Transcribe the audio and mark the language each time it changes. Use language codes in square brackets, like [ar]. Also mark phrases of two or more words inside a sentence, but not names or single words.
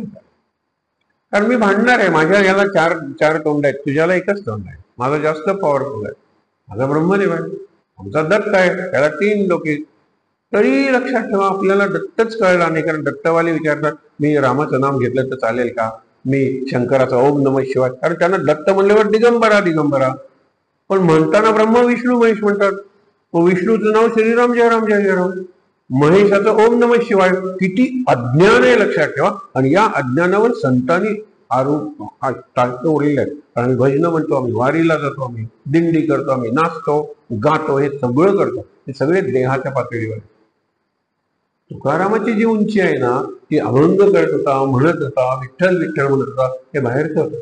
[mr] कारण मी भांडणार आहे, माझ्या याला चार तोंड आहेत, तुझ्याला एकच तोंड आहे. माझा जास्त पॉवरफुल आहे, माझा ब्रह्मदेव आहे, आमचा दत्त आहे, त्याला 3 डोके. तरी लक्षात ठेवा, आपल्याला दत्तच कळला नाही. कारण दत्तवाले विचारतात, मी रामाचं नाम घेतलं तर चालेल का? मी शंकराचा [sa] ओम नमः शिवाय, [mr] कारण त्यांना दत्त म्हणल्यावर दिगंबरा दिगंबरा, पण म्हणताना ब्रह्मा विष्णू महेश म्हणतात. विष्णूचं नाव श्रीराम जयराम जय जयराम, महेशाचं [sa] ओम नमः शिवाय. [mr] किती अज्ञान आहे लक्षात ठेवा. आणि या अज्ञानावर संतांनी आरोप उरलेले आहेत. कारण भजन म्हणतो आम्ही, वारीला जातो आम्ही, दिंडी करतो आम्ही, नाचतो, गातो, हे सगळं करतो. हे सगळे देहाच्या पातळीवर. तुकारामाची जी उंची आहे ना, ती अभंग करत होता, म्हणत होता, विठ्ठल विठ्ठल म्हणत होता, हे बाहेरचं होतं.